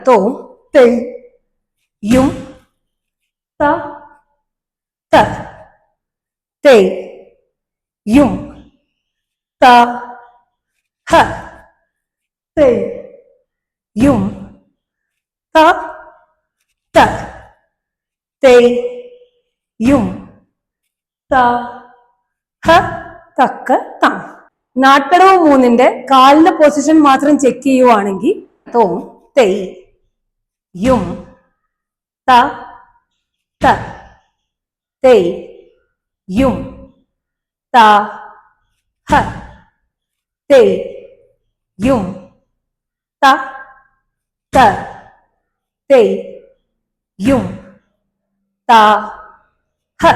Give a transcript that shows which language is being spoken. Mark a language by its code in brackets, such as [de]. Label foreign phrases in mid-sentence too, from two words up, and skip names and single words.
[ml] तो ते युम ता ता ते युम ता ह ते युम ता ता ते युम ता ഹ തക്ക തം. നാട്ടടവ് മൂന്നിന്റെ കാലിന്റെ പൊസിഷൻ മാത്രം ചെക്ക് ചെയ്യുവാണെങ്കിൽ തോം തെയ് യും ത ത തെയ് യും ത ഹ തെയ് യും ത ത തെയ് യും ത ഹ.